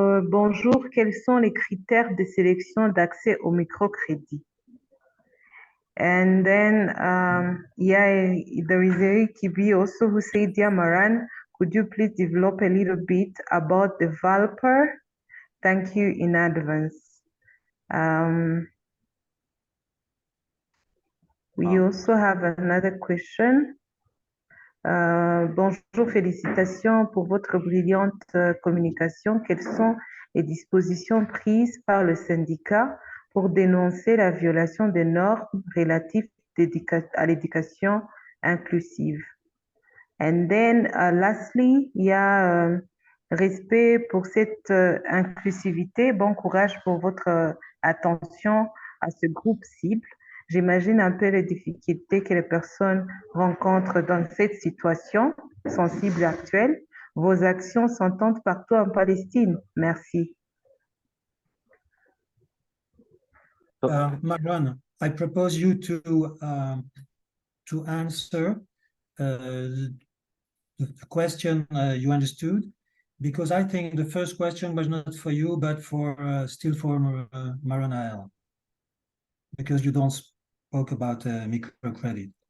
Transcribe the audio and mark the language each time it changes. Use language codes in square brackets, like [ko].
[fr] Bonjour, quels sont les critères de sélection d'accès au microcrédit? [en] And then there is Eric Kibi also who said, dear Marhan, could you please develop a little bit about the developer? Thank you in advance. We also have another question. [fr] Bonjour, félicitations pour votre brillante communication. Quelles sont les dispositions prises par le syndicat pour dénoncer la violation des normes relatives à l'éducation inclusive? [en] And then, lastly, [fr] il y a respect pour cette inclusivité. Bon courage pour votre attention à ce groupe cible. J'imagine un peu les difficultés que les personnes rencontrent dans cette situation sensible actuelle. Vos actions s'entendent partout en Palestine. Merci. [en] Marhan, I propose you to answer the question you understood, because I think the first question was not for you, but still for Marhan Ael, because you don't spoke about microcredit.